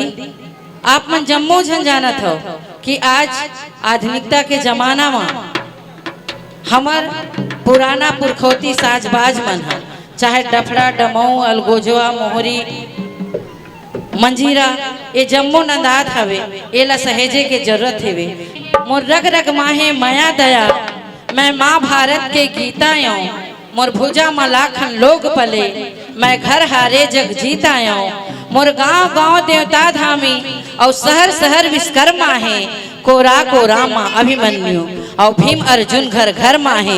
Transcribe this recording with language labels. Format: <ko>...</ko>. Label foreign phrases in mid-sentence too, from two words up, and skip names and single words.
<hne>आप मन जम्मो झन जानत हो कि आज आधुनिकता के जमाना में हमार पुराना पुरखौती साजबाज मन है, चाहे डफड़ा डमऊ अलगोजवा मोहरी मंजीरा, ये जम्मो नंदात हवे, एला सहेजे के जरूरत हेवे। मोर रग रग माहे माया दया, मैं माँ भारत के गीता आऊँ, मोर भुजा में लाखन लोग पले, मैं घर हारे जग जीता आऊँ। मोर गाँव गाँव देवता धामी और शहर शहर विश्वकर्मा है, कोरा कोरा माँ अभिमन्यु और भीम अर्जुन घर घर माहे।</hne>